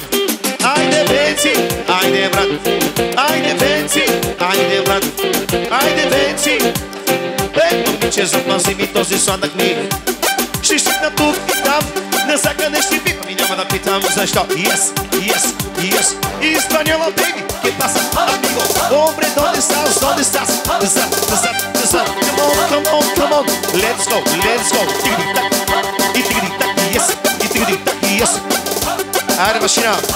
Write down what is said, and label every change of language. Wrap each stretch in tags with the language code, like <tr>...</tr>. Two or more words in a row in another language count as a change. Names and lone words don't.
<bg>Айде, Венци, айде, брат. Айде, Венци. Момиче, запази ми този сладък миг. Ще щитна тук и там, насякъде ще питам и няма да питам защо. Yes. И изпълнява, baby,</bg> <es>que pasa, amigo? Hombre, ¿dónde estás?</es> <en>Come on. Let's go. Y tigri-tac, yes.</en> <bg>Айде, машина.</bg>